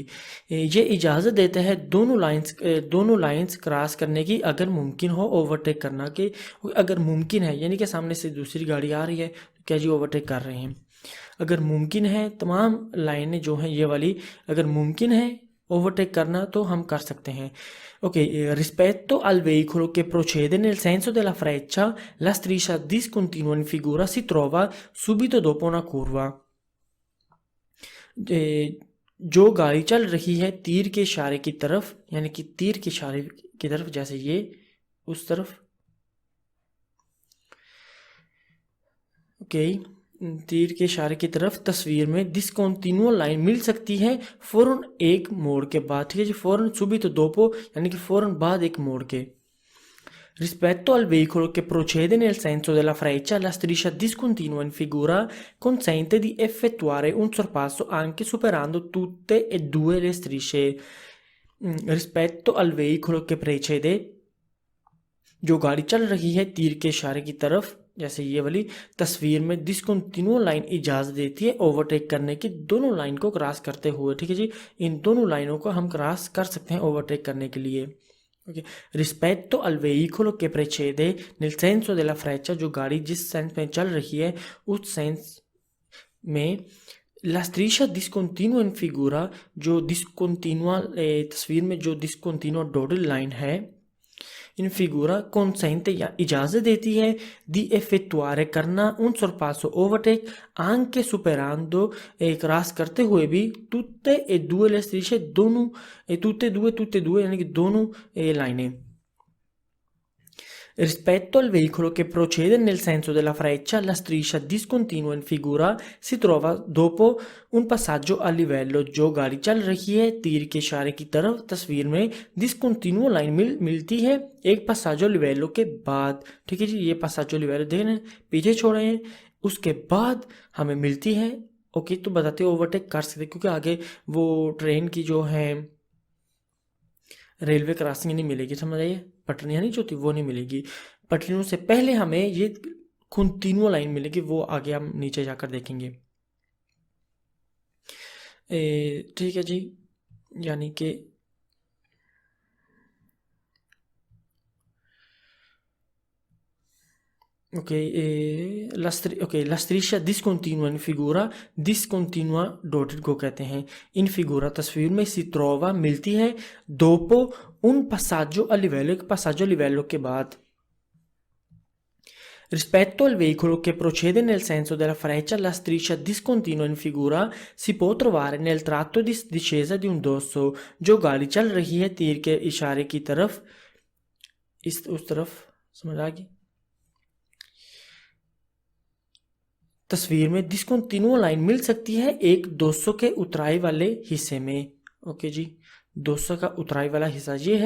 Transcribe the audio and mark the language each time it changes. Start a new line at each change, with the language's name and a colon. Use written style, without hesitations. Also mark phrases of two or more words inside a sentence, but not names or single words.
Hindi: ये इजाज़त देता है दोनों
English: lines cross
Hindi: करने की, अगर मुमकिन हो ओवरटेक करना के, अगर मुमकिन है यानी कि सामने से दूसरी गाड़ी आ रही है तो क्या जी ओवरटेक कर रहे हैं। अगर मुमकिन है, तमाम लाइनें जो हैं ये वाली अगर मुमकिन है ओवरटेक करना तो हम कर सकते हैं।
Italian: Ok, rispetto al veicolo che procede nel senso della freccia, la striscia discontinua in figura si trova subito dopo una curva.
Hindi: जो गाड़ी चल रही है तीर के इशारे की तरफ, यानी कि तीर के इशारे की तरफ, जैसे ये उस तरफ, ओके, तीर के इशारे की तरफ तस्वीर में
English: discontinuous line
Hindi: मिल सकती है फौरन एक मोड़ के बाद। ठीक है जी, फौरन
Italian: subito dopo
Hindi: यानी कि फौरन बाद एक मोड़ के।
Italian: Rispetto al veicolo che procede nel senso della freccia, la striscia discontinua in figura consente di effettuare un sorpasso anche superando tutte e due le strisce. Rispetto al veicolo che precede,
Hindi: जो गाड़ी चल रही है तीर के इशारे की तरफ, जैसे ये वाली तस्वीर में
English: discontinuous line
Hindi: इजाज़त देती है ओवरटेक करने की, दोनों लाइन को क्रॉस करते हुए। ठीक है जी, इन दोनों लाइनों को हम क्रॉस कर सकते हैं ओवरटेक करने के लिए।
Italian: ओके, rispetto al veicolo che precede nel senso della freccia,
Hindi: जो गाड़ी जिस सेंस में चल रही है उस सेंस में,
Italian: la striscia discontinua in figura,
Hindi: जो डिसकंटिन्यूअस तस्वीर में जो
English: discontinuous dotted line
Hindi: है,
Italian: in figura
Hindi: consente या इजाज़त देती है
Italian: di effettuare
Hindi: करना
Italian: un sorpasso
Hindi: ओवरटेक
Italian: anche superando,
Hindi: क्रॉस करते हुए भी
Italian: tutte e due le strisce,
Hindi: दोनों
Italian: tutte e due
Hindi: यानी कि दोनों लाइनें।
Italian: Rispetto al veicolo che procede nel senso della freccia, la striscia discontinua in figura si trova dopo un passaggio a livello,
Hindi: जो गाड़ी चल रही है तीर के इशारे की तरफ तस्वीर में डिसकंटिन्यूअस लाइन मिलती है एक
Italian: passaggio a livello
Hindi: के बाद। ठीक है जी, ये
Italian: passaggio a livello
Hindi: देख रहे हैं, पीछे छोड़े हैं, उसके बाद हमें मिलती है। ओके, तो बताते ओवरटेक कर सकते क्योंकि आगे वो ट्रेन की जो है
English: railway crossing
Hindi: नहीं मिलेगी, समझ आइए, पटरियाँ नहीं जो होती वो नहीं मिलेगी। पटरियों से पहले हमें ये
English: continuous line
Hindi: मिलेगी, वो आगे हम नीचे जाकर देखेंगे। ठीक है जी, यानी कि
Italian: la striscia discontinua in figura,
Hindi: discontinua डॉटेड को कहते हैं।
Italian: in figura
Hindi: तस्वीर में
Italian: si trova
Hindi: मिलती है
Italian: dopo un passaggio a livello,
Hindi: एक
Italian: passaggio a livello
Hindi: के बाद।
Italian: Rispetto al veicolo che procede nel senso della freccia, la striscia discontinua in figura si può trovare nel tratto di discesa di un dosso,
Hindi: जो गाड़ी चल रही है तीर के इशारे की तरफ, उस तरफ, समझ आ गई। तस्वीर में डिसकंटिन्यूअस लाइन मिल सकती है एक 200 के उतराई वाले हिस्से में। ओके जी, 200 का उतराई वाला हिस्सा ये है।